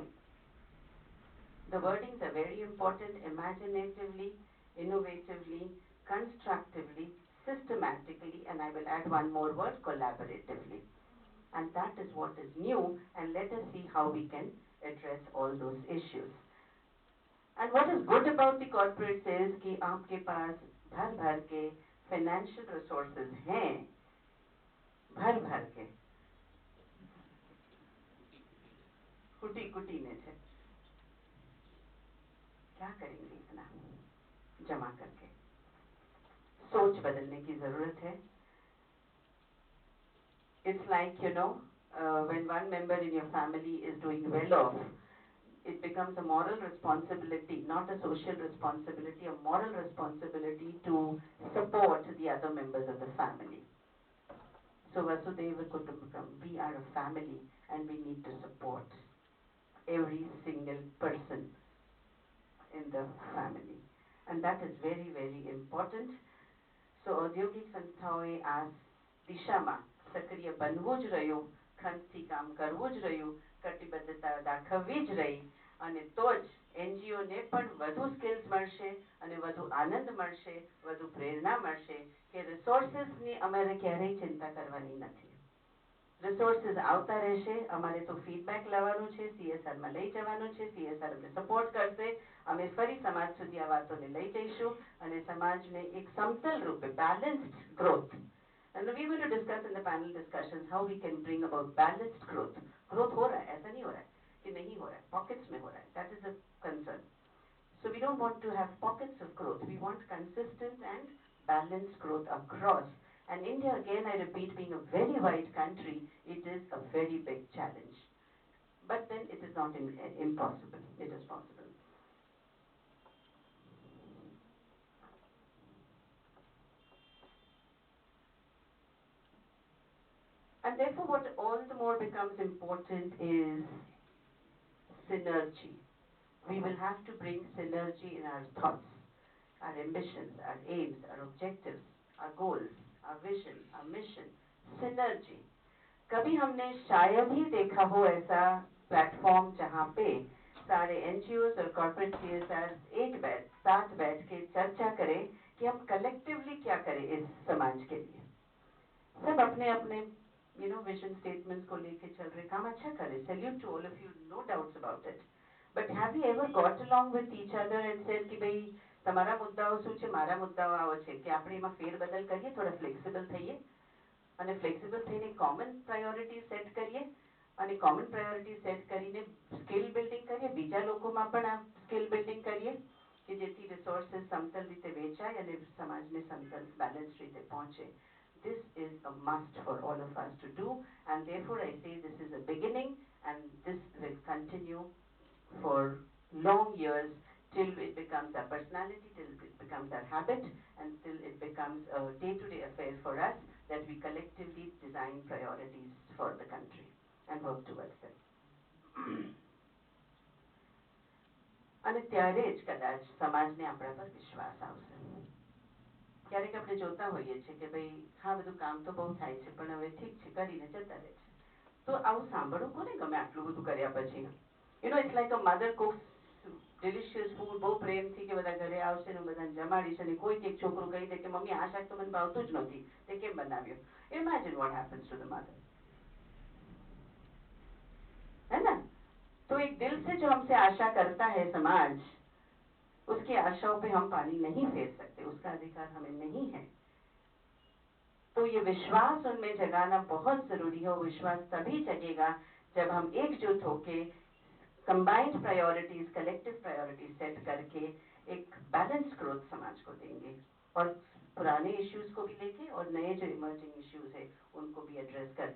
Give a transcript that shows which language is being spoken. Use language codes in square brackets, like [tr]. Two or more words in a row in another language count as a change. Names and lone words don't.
[en] The wordings are very important: imaginatively, innovatively, constructively, systematically, and I will add one more word: collaboratively. And that is what is new, and let us see how we can address all those issues. And what is good about the corporates is [hi] कि आपके पास भर भर के [en] financial resources [hi] हैं, भर भर के, कुटी कुटी में थे. क्या करेंगे इतना जमा करके? सोच बदलने की जरूरत है. [en] It's like, when one member in your family is doing well off, it becomes a moral responsibility, not a social responsibility, a moral responsibility to support the other members of the family. So [sa] Vasudhaiva Kutumbakam, [en] we are a family and we need to support every single person in the family. And that is very, very important. [gu] So ઔદ્યોગિક સંસ્થાઓએ આ દિશામાં સક્રિય બનવું જ રહ્યું, ખંતથી કામ કરવું જ રહ્યું, કટિબદ્ધતા દાખવવી જ રહી, અને તો જ NGOને પણ વધુ સ્કિલ્સ મળશે અને વધુ આનંદ મળશે, વધુ પ્રેરણા મળશે કે રિસોર્સિસની અમારે ક્યારેય ચિંતા કરવાની નથી. રિસોર્સિસ આવતા રહેશે, અમારે તો ફીડબેક લેવાનું છે, CSRમાં લઈ જવાનું છે, CSR અમને સપોર્ટ કરશે, અમે ફરી સમાજ સુધી આ વાતોને લઈ જઈશું અને સમાજને એક સમતલ રૂપે [en] balanced growth. And we're going to discuss in the panel discussions how we can bring about balanced growth. [hi] Growth हो रहा है, ऐसा नहीं हो रहा है कि नहीं हो रहा है, pockets में हो रहा है. [en] That is a concern. So we don't want to have pockets of growth. We want consistent and balanced growth across. And India, again, I repeat, being a very wide country, it is a very big challenge. But then it is not impossible. It is possible. And therefore, what all the more becomes important is synergy. We will have to bring synergy in our thoughts, our ambitions, our aims, our objectives, our goals, our vision, our mission. Synergy. [hi] कभी हमने शायद ही देखा हो ऐसा प्लेटफॉर्म जहाँ पे सारे NGOs और [en] corporate CSR [hi] साथ बैठ के चर्चा करें कि हम कलेक्टिवली क्या करें इस समाज के लिए. सब अपने अपने [en] vision statements [hi] को लेके चल रहे, काम अच्छा कर रहे. [en] Salute to all of you, no doubts about it. But have you ever got along with each other and said [gu] कि ભાઈ તમારા મુદ્દાઓ શું છે, મારા મુદ્દાઓ આવો છે, કે આપણે એમાં ફેરબદલ કરીએ, થોડા ફ્લેક્સિબલ થઈએ અને ફ્લેક્સિબલ થઈને [en] common priority set [gu] કરીએ અને [en] common priority set [gu] કરીને [en] skill building [gu] કરીએ, બીજા લોકોમાં પણ આ [en] skill building [gu] કરીએ કે જેથી રિસોર્સિસ સમતલ રીતે વેચાય અને સમાજને સમતલ બેલેન્સ રીતે પહોંચે. [en] This is a must for all of us to do, and therefore I say this is a beginning and this will continue for long years till it becomes our personality, till it becomes our habit, and till it becomes a day-to-day affair for us that we collectively design priorities for the country and work towards them. [gu] અને ત્યારે જ કદાચ સમાજને આપણા પર વિશ્વાસ આવશે. ક્યારેક આપણે જોતા હોઈએ છીએ કે ભાઈ હા બધું કામ તો બહુ થાય છે પણ હવે ઠીક છે કરીને જતા રહે છે. તો આવું સાંભળવું કોને ગમે આટલું બધું કર્યા પછી? [en] It's like a mother cooks delicious food, [gu] બહુ પ્રેમથી કે બધા ઘરે આવશે ને હું બધાને જમાડીશ અને કોઈક એક છોકરું કહી દે કે મમ્મી આ શાક તો મને ભાવતું જ નહોતી, તે કેમ બનાવ્યું? [en] Imagine what happens to the mother. [hi] है ना? तो एक दिल से जो हमसे आशा करता है समाज, उसकी आशाओं पे हम पानी नहीं फेर सकते, उसका अधिकार हमें नहीं है. तो ये विश्वास उनमें जगाना बहुत ज़रूरी है। वो विश्वास तभी जगेगा जब हम एकजुट होके [en] combined priorities, collective priorities [hi] सेट करके एक [en] balanced growth [hi] समाज को देंगे और पुराने इश्यूज़ को भी लेके और नए जो [en] emerging issues [hi] है उनको भी एड्रेस करके।